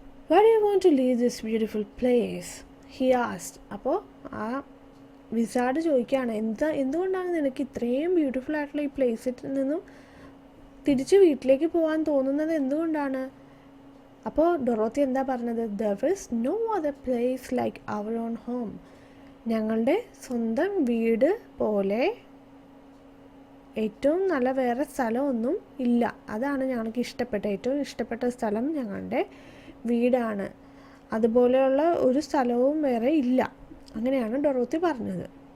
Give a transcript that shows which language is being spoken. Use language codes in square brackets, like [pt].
[en] Why do you want to leave this beautiful place? He asked. [ml] അപ്പോൾ ആ wizard ചോദിക്കുകയാണ്, എന്തുകൊണ്ടാണ് നിനക്ക് ഇത്രയും ബ്യൂട്ടിഫുൾ ആയിട്ടുള്ള ഈ പ്ലേസിൽ നിന്നും തിരിച്ച് വീട്ടിലേക്ക് പോകാൻ തോന്നുന്നത് എന്തുകൊണ്ടാണ്? അപ്പോൾ ഡൊറോത്തി എന്താ പറഞ്ഞത്? [en] There is no other place like our own home. [ml] ഞങ്ങളുടെ സ്വന്തം വീട് പോലെ ഏറ്റവും നല്ല വേറെ സ്ഥലമൊന്നും ഇല്ല. അതാണ് ഞങ്ങൾക്ക് ഏറ്റവും ഇഷ്ടപ്പെട്ട സ്ഥലം ഞങ്ങളുടെ വീടാണ്. അതുപോലെയുള്ള ഒരു സ്ഥലവും വേറെ ഇല്ല. അങ്ങനെയാണ് ഡൊറോത്തി പറഞ്ഞത്.